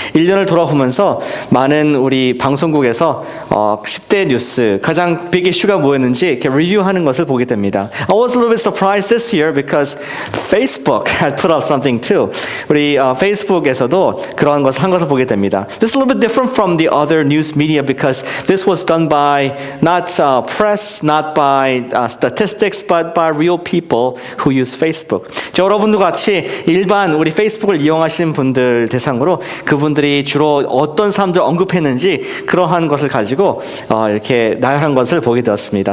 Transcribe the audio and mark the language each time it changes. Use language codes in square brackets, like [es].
[ko] 1년을 돌아보면서 많은 우리 방송국에서 10대 뉴스, 가장 빅 이슈가 뭐였는지 이렇게 리뷰하는 것을 보게 됩니다. [en] I was a little bit surprised this year because Facebook had put up something too. [ko] 우리 페이스북에서도 그런 것을 한 것을 보게 됩니다. [en] This is a little bit different from the other news media because this was done by not press, not by statistics, but by real people who use Facebook. [ko] 여러분도 같이 일반 우리 페이스북을 이용하시는 분들 대상으로 그분들이 주로 어떤 사람들 언급했는지 그러한 것을 가지고 이렇게 나열한 것을 보게 되었습니다.